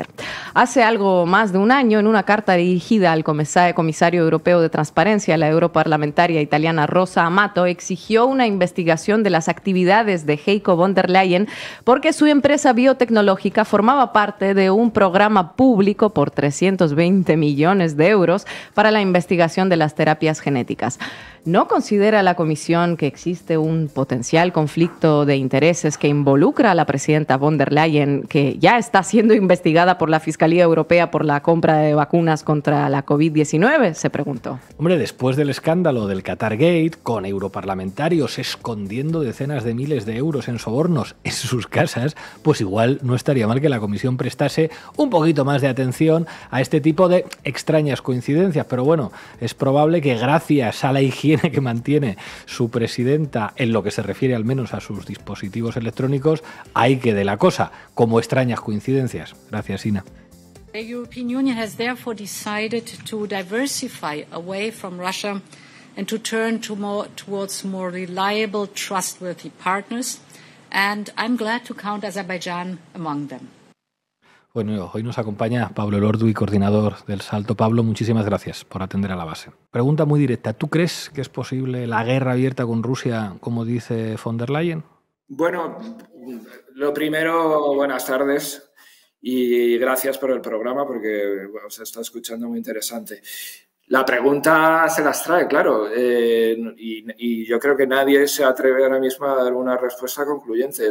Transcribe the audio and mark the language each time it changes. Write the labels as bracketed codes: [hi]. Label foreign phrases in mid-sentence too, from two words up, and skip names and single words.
[es] Hace algo más de un año, en una carta dirigida al comisario europeo de transparencia, la europarlamentaria italiana Rosa Amato exigió una investigación de las actividades de Heiko von der Leyen porque su empresa biotecnológica formaba parte de un programa público por 320 millones de euros para la investigación de las terapias genéticas. ¿No considera la Comisión que existe un potencial conflicto de intereses que involucra a la presidenta von der Leyen, que ya está siendo investigada por la Fiscalía Europea por la compra de vacunas contra la COVID-19? Se preguntó. Hombre, después del escándalo del Qatargate, con europarlamentarios escondiendo decenas de miles de euros en sobornos en sus casas, pues igual no estaría mal que la Comisión prestase un poquito más de atención a este tipo de extrañas coincidencias. Pero bueno, es probable que gracias a la higiene que mantiene su presidenta en lo que se refiere al menos a sus dispositivos electrónicos, ahí quede la cosa, como extrañas coincidencias. Gracias, Ina. [en] The European Union has therefore decided to diversify away from Russia and to turn towards more reliable, trustworthy partners, and I'm glad to count Azerbaijan among them. [es] Bueno, hoy nos acompaña Pablo Elorduy, coordinador del Salto. Pablo, muchísimas gracias por atender a la base. Pregunta muy directa. ¿Tú crees que es posible la guerra abierta con Rusia, como dice von der Leyen? Bueno, lo primero, buenas tardes y gracias por el programa porque se está escuchando muy interesante. La pregunta se las trae, claro, y yo creo que nadie se atreve ahora mismo a dar una respuesta concluyente.